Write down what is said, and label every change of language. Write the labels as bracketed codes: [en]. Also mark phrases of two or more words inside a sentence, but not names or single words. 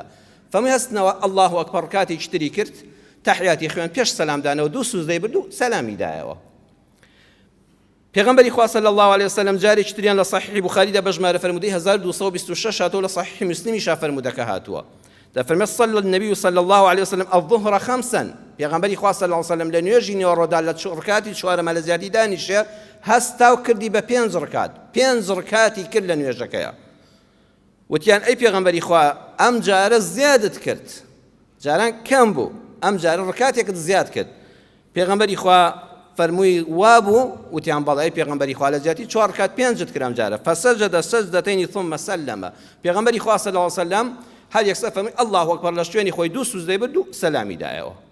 [ckb] فەرمووی هەستنەوە [ar] الله ئەکبەر [ckb] کاتێکی تری کرد، تەحیاتی خوێن، پێش سەلامدانەوە دوو سوزدەی برد و سەلامی دایەوە. پێغەمبەری خوا [ar] صلی الله عليه وسلم [ckb] جارێکی تریان لە صحیحی بوخاریدا بە ژمارە فەرموودەی 1226 هاتووە، لە صحیحی مسلمیشا فەرموودەکە هاتووە. [ar] دەفەرمێ صلی النبي صلی الله عليه وسلم الظهر 5، [ckb] پێغەمبەری خوا [ar] صلی الله عليه وسلم [ckb] لە نوێژی نیوەڕۆدا لە ڕکاتی چوارەمە لە زیادی دانیشێ، هەستاو کردی بە 5 رکات، 5 رکاتی کرد لە نوێژەکەیە. وتیان ئەی پێغەمبەری خوا ئەم جارە زیادت کرد، جاران کەم بوو، ئەم جارە ڕکاتێکت زیاد کرد. پێغەمبەری خوا فەرمووی وابوو؟ وتیان بەڵێ ئەی پێغەمبەری خوا لە زیاتی 4 رکات 5 کرام جارە. [ar] فسجد سجدتين ثم سلم، [ckb] پێغەمبەری خوا [ar] صلی الله عليه وسلم [ckb] هەر یەکسەر فەرمووی [ar] الله ئەکبەر، [ckb] لە شوێنی خۆی دوو سوزدەی برد و سەلامی دایەوە.